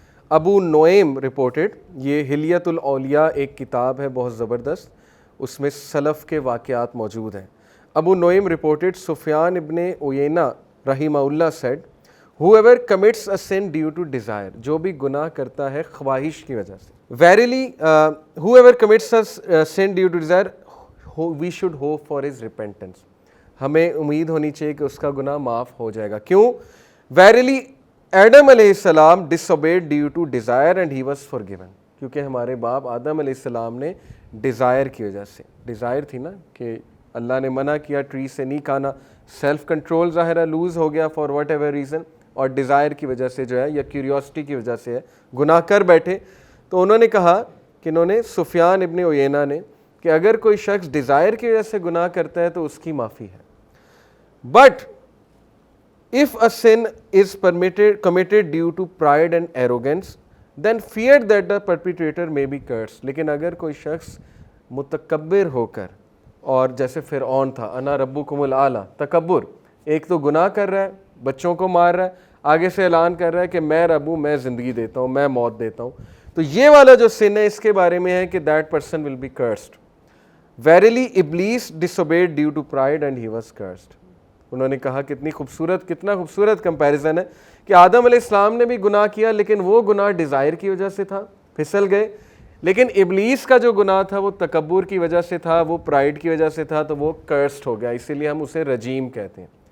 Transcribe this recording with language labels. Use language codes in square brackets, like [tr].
[ur] ابو نعیم reported, یہ حلیۃ الاولیاء ایک کتاب ہے بہت زبردست, اس میں سلف کے واقعات موجود ہیں. ابو نعیم رپورٹڈ سفیان ابن عیینہ رحمہ اللہ sad, [en] whoever commits a sin due to desire, [ur] جو بھی گناہ کرتا ہے خواہش کی وجہ سے. [en] Verily, whoever commits a sin due to desire, we should hope for his repentance. [ur] ہمیں امید ہونی چاہیے کہ اس کا گناہ معاف ہو جائے گا. کیوں؟ [en] Verily, Adam علیہ السلام disobeyed due to desire and he was forgiven. [ur] کیونکہ ہمارے باپ آدم علیہ السلام نے ڈیزائر کی وجہ سے, ڈیزائر تھی نا کہ اللہ نے منع کیا ٹری سے نہیں کھانا, سیلف کنٹرول ظاہرہ لوز ہو گیا [en] for whatever reason, [ur] اور ڈیزائر کی وجہ سے جو ہے یا کیوریوسٹی کی وجہ سے ہے گناہ کر بیٹھے. تو انہوں نے کہا کہ انہوں نے سفیان ابن عیینہ نے کہ اگر کوئی شخص ڈیزائر کی وجہ سے گناہ کرتا ہے تو اس کی معافی ہے. [en] But if a sin is committed due to pride and arrogance, then fear that the perpetrator may be cursed. [ur] لیکن اگر کوئی شخص متکبر ہو کر, اور جیسے فرعون تھا, [ar] انا ربکم الاعلی, [ur] تکبر, ایک تو گناہ کر رہا ہے, بچوں کو مار رہا ہے, آگے سے اعلان کر رہا ہے کہ میں رب ہوں, میں زندگی دیتا ہوں, میں موت دیتا ہوں. تو یہ والا جو سن ہے اس کے بارے میں ہے کہ [en] that person will be cursed. Verily Iblis disobeyed due to pride and he was cursed. [ur] انہوں نے کہا کتنا خوبصورت کمپیریزن ہے کہ آدم علیہ السلام نے بھی گناہ کیا, لیکن وہ گناہ ڈیزائر کی وجہ سے تھا, پھسل گئے. لیکن ابلیس کا جو گناہ تھا وہ تکبر کی وجہ سے تھا, وہ پرائڈ کی وجہ سے تھا, تو وہ کرسڈ ہو گیا, اسی لیے ہم اسے رجیم کہتے ہیں.